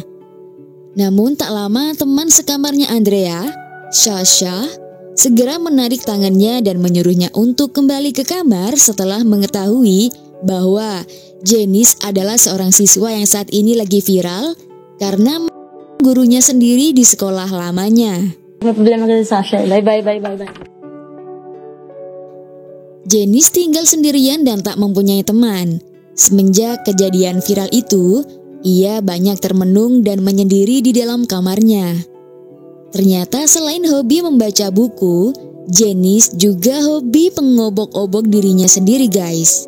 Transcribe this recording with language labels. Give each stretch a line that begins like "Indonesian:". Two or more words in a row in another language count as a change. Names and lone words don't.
Indonesian: Namun tak lama teman sekamarnya Andrea, Sasha, segera menarik tangannya dan menyuruhnya untuk kembali ke kamar setelah mengetahui bahwa Janice adalah seorang siswa yang saat ini lagi viral karena gurunya sendiri di sekolah lamanya.
Filipino: May problema ka sa Sasha. Bye.
Indonesian: Janice tinggal sendirian dan tak mempunyai teman. Semenjak kejadian viral itu, ia banyak termenung dan menyendiri di dalam kamarnya. Ternyata selain hobi membaca buku, Janice juga hobi mengobok-obok dirinya sendiri guys.